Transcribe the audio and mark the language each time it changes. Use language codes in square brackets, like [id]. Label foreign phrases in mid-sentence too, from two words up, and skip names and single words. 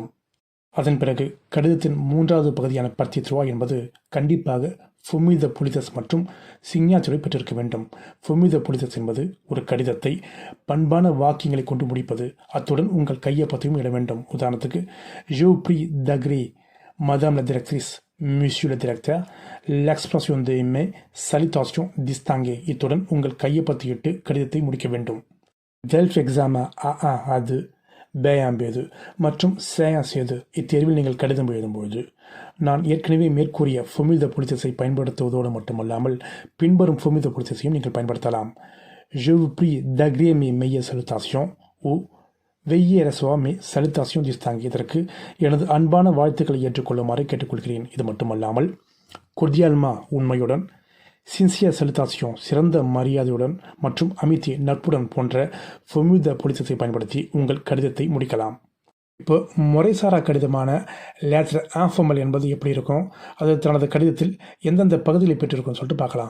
[ta] அதன் பிறகு கடிதத்தின் மூன்றாவது பகுதியான பர்த்தித்ருவா என்பது கண்டிப்பாக [fr] formule de politesse [ta] மற்றும் சிக்னாச்சுரை பெற்றிருக்க வேண்டும். [fr] formule de politesse [ta] என்பது ஒரு கடிதத்தை பண்பான வாக்கியங்களை கொண்டு முடிப்பது. அத்துடன் உங்கள் கையொப்பத்தையும் இட வேண்டும். உதாரணத்துக்கு, [fr] Je prie d'agréer Madame la directrice, Monsieur le directeur, l'expression de mes salutations distinguées. [ta] இத்துடன் உங்கள் கையொப்பத்தை இட்டு கடிதத்தை முடிக்க வேண்டும். டெல்ஃப் எக்ஸாமா A1, A2, B1, B2 மற்றும் C1, C2 இத்தேர்வில் நீங்கள் கடிதம் எழுதும்போது நான் ஏற்கனவே மேற்கூறிய [fr] formule de politesse [ta] பயன்படுத்துவதோடு மட்டுமல்லாமல் பின்வரும் [fr] formule de politesse [ta] நீங்கள் பயன்படுத்தலாம். [fr] Je vous prie d'agréer mes meilleures salutations ou veillez recevoir mes salutations distinguées. [ta] இதற்கு எனது அன்பான வாழ்த்துக்களை ஏற்றுக்கொள்ளுமாறு கேட்டுக்கொள்கிறேன். இது மட்டுமல்லாமல் கொர்டியால்மா உண்மையுடன், [fr] sincères salutations [ta] சிறந்த மரியாதையுடன் மற்றும் அமித்தி நட்புடன் போன்ற [fr] formule de politesse [ta] பயன்படுத்தி உங்கள் கடிதத்தை முடிக்கலாம். இப்போ முறைசாரா கடிதமான [fr] lettre informelle [ta] என்பது எப்படி இருக்கும், அது தனது கடிதத்தில் எந்தெந்த பகுதிகளை பெற்றிருக்கும்னு சொல்லிட்டு பார்க்கலாம்.